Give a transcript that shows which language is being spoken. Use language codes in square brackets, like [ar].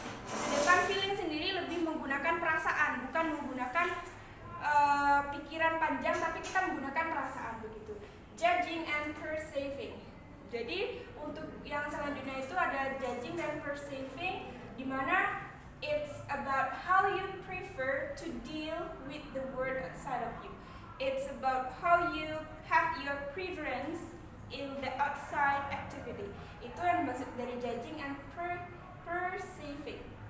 [id] Sedangkan feeling sendiri lebih menggunakan perasaan, bukan menggunakan pikiran panjang, tapi kita menggunakan perasaan begitu. [en] Judging and perceiving. [id] Jadi untuk yang selanjutnya itu ada judging dan perceiving, di mana [en] it's about how you prefer to deal with the world outside of you. It's about how you have your preference in the outside activity. [id] Itu yang dimaksud dari judging and perceiving.